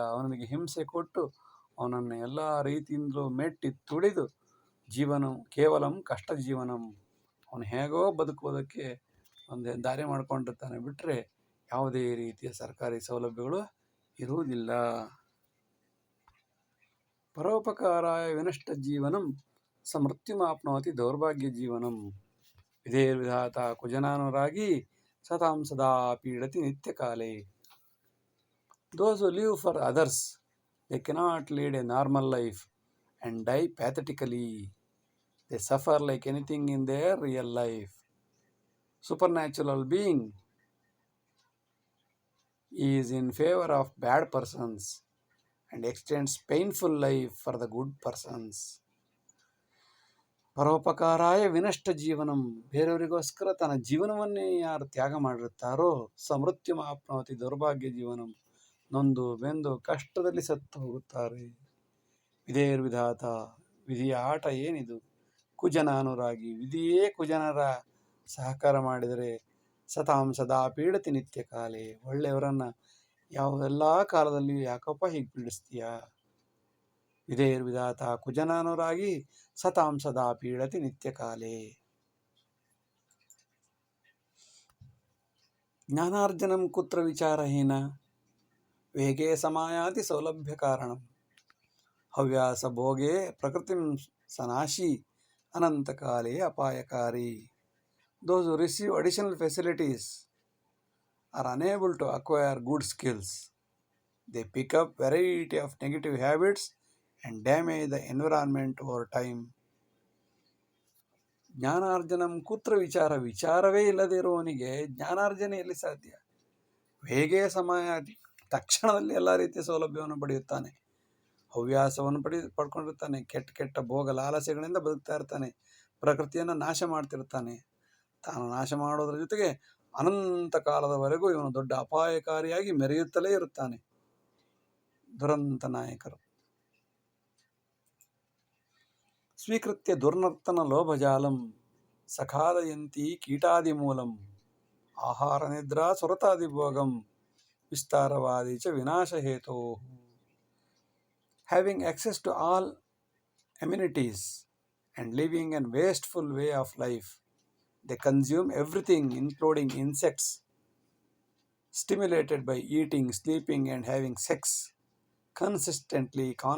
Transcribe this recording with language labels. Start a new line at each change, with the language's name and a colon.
Kannada: ಅವನಿಗೆ ಹಿಂಸೆ ಕೊಟ್ಟು ಅವನನ್ನು ಎಲ್ಲ ರೀತಿಯಿಂದಲೂ ಮೆಟ್ಟಿ ತುಳಿದು
Sanskrit: ಜೀವನ ಕೇವಲಂ ಕಷ್ಟ ಜೀವನಂ,
Kannada: ಅವನು ಹೇಗೋ ಬದುಕುವುದಕ್ಕೆ ಒಂದು ದಾರಿ ಮಾಡಿಕೊಂಡಿರ್ತಾನೆ ಬಿಟ್ಟರೆ ಯಾವುದೇ ರೀತಿಯ ಸರ್ಕಾರಿ ಸೌಲಭ್ಯಗಳು ಇರುವುದಿಲ್ಲ.
Sanskrit: ಪರೋಪಕಾರಾಯ ವಿನಷ್ಟ ಜೀವನಂ ಸಮೃತ್ಯುಮಾಪ್ನೋತಿ ದೌರ್ಭಾಗ್ಯ ಜೀವನಂ. ವಿಧೇರ್ವಿಧಾತ ಕುಜನಾನುರಾಗಿ ಸತಾಂ ಸದಾ ಪೀಡತಿ ನಿತ್ಯಕಾಲೇ.
English: Those who live for others, they cannot lead a normal life and die pathetically. They suffer like anything in their real life. Supernatural being is in favor of bad persons and extends painful life for the good persons.
Sanskrit: ಪರೋಪಕಾರಾಯ ವಿನಷ್ಟ ಜೀವನಂ,
Kannada: ಬೇರೆಯವರಿಗೋಸ್ಕರ ತನ್ನ ಜೀವನವನ್ನೇ ಯಾರು ತ್ಯಾಗ ಮಾಡಿರುತ್ತಾರೋ
Sanskrit: ಸಮೃತ್ಯುಮಾಪ್ನೋತಿ ದೌರ್ಭಾಗ್ಯ ಜೀವನಂ,
Kannada: ನೊಂದು ಬೆಂದು ಕಷ್ಟದಲ್ಲಿ ಸತ್ತು ಹೋಗುತ್ತಾರೆ.
Sanskrit: ವಿಧೇರ್ವಿಧಾತ,
Kannada: ವಿಧಿಯ ಆಟ ಏನಿದು.
Sanskrit: ಕುಜನ ಅನುರಾಗಿ,
Kannada: ವಿಧಿಯೇ ಕುಜನರ ಸಹಕಾರ ಮಾಡಿದರೆ
Sanskrit: ಸತಾಂ ಸದಾ ಪೀಡತಿ ನಿತ್ಯ ಕಾಲೇ,
Kannada: ಒಳ್ಳೆಯವರನ್ನು ಯಾವೆಲ್ಲ ಕಾಲದಲ್ಲಿ ಯಾಕಪ್ಪ ಹೀಗೆ ಪೀಡಿಸ್ತೀಯಾ.
Sanskrit: ವಿಧೇರ್ವಿಧಾತ ಕುಜನಾನುರಾಗಿ ಸತಾಂ ಸದಾ ಪೀಡತಿ ನಿತ್ಯ ಕಾಲೇ. ಜ್ಞಾನಾರ್ಜನಂ ಕುತ್ರ ವಿಚಾರಹೀನ, ವೇಗೇ ಸಮಾಯಾತಿ ಸೌಲಭ್ಯ ಕಾರಣಂ. ಹವ್ಯಾಸ ಭೋಗೇ ಪ್ರಕೃತಿಂ ಸನಾಶಿ, ಅನಂತಕಾಲೇ ಅಪಾಯಕಾರಿ.
English: Those who receive additional facilities are unable to acquire good skills. They pick up variety of negative habits and damage the environment over time.
Sanskrit: ಜ್ಞಾನಾರ್ಜನಂ ಕುತ್ರ ವಿಚಾರ,
Kannada: ವಿಚಾರವೇ ಇಲ್ಲದೇ ಇರುವವನಿಗೆ ಜ್ಞಾನಾರ್ಜನೆ ಎಲ್ಲಿ ಸಾಧ್ಯ. ಹೇಗೆ ಸಮಯ ತಕ್ಷಣದಲ್ಲಿ ಎಲ್ಲ ರೀತಿಯ ಸೌಲಭ್ಯವನ್ನು ಪಡೆಯುತ್ತಾನೆ. ಹವ್ಯಾಸವನ್ನು ಪಡ್ಕೊಂಡಿರ್ತಾನೆ. ಕೆಟ್ಟ ಕೆಟ್ಟ ಭೋಗ ಲಾಲಸೆಗಳಿಂದ ಬದುಕ್ತಾ ಇರ್ತಾನೆ. ಪ್ರಕೃತಿಯನ್ನು ನಾಶ ಮಾಡ್ತಿರ್ತಾನೆ. ತಾನು ನಾಶ ಮಾಡೋದ್ರ ಜೊತೆಗೆ ಅನಂತ ಕಾಲದವರೆಗೂ ಇವನು ದೊಡ್ಡ ಅಪಾಯಕಾರಿಯಾಗಿ ಮೆರೆಯುತ್ತಲೇ ಇರುತ್ತಾನೆ. ದುರಂತ ನಾಯಕರು.
Sanskrit: ಸ್ವೀಕೃತ್ಯ ದುರ್ನರ್ತನ ಲೋಭಜಾಲಂ ಸಖಾದಯಂತಿ ಕೀಟಾದಿ ಮೂಲಂ. ಆಹಾರ ನಿದ್ರಾ ಸುರತಾದಿ ಭೋಗಂ ವಿಸ್ತಾರವಾದಿ ಚ ವಿನಾಶ ಹೇತೋ.
English: Having access to all amenities and living a wasteful way of life, they consume everything including insects, stimulated by eating, sleeping and having sex constantly.